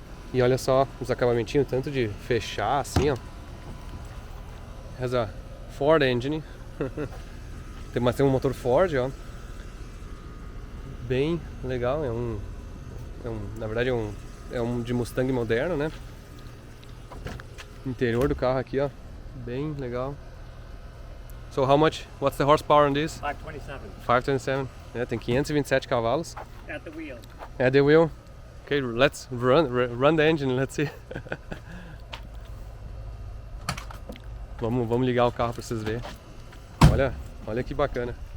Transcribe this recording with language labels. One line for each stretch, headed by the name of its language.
Portuguese: E olha só os acabamentinhos, tanto de fechar assim, ó.
English: Has a Ford engine.
Portuguese: Tem um motor Ford, ó. Bem legal, na verdade é um de Mustang moderno, né? Interior do carro aqui, ó, bem legal.
English: So how much? What's the horsepower on this? 527.
Portuguese: 527. Tem 527 cavalos.
English: At the wheel. At the wheel. Okay, let's run the engine. Let's see.
Portuguese: Vamos ligar o carro para vocês verem. Olha que bacana.